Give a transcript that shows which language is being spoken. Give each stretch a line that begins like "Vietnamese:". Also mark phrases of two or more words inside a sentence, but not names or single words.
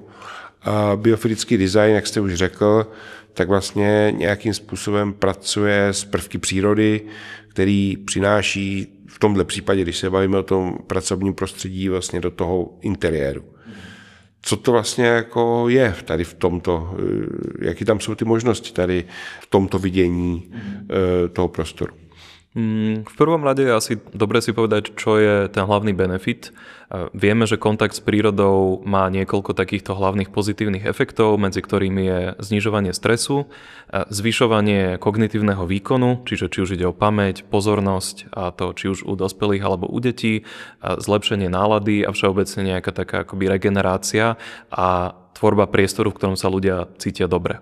Czech: A biofilický design, jak jste už řekl, tak vlastně nějakým způsobem pracuje s prvky přírody, který přináší v tomhle případě, když se bavíme o tom pracovním prostředí, vlastně do toho interiéru. Co to vlastně jako je tady v tomto, jaký tam jsou ty možnosti tady v tomto vidění toho prostoru?
Slovak: V prvom rade je asi dobre si povedať, čo je ten hlavný benefit. Vieme, že kontakt s prírodou má niekoľko takýchto hlavných pozitívnych efektov, medzi ktorými je znižovanie stresu, zvyšovanie kognitívneho výkonu, čiže či už ide o pamäť, pozornosť, a to či už u dospelých alebo u detí, zlepšenie nálady a všeobecne nejaká taká akoby regenerácia a tvorba priestoru, v ktorom sa ľudia cítia dobre.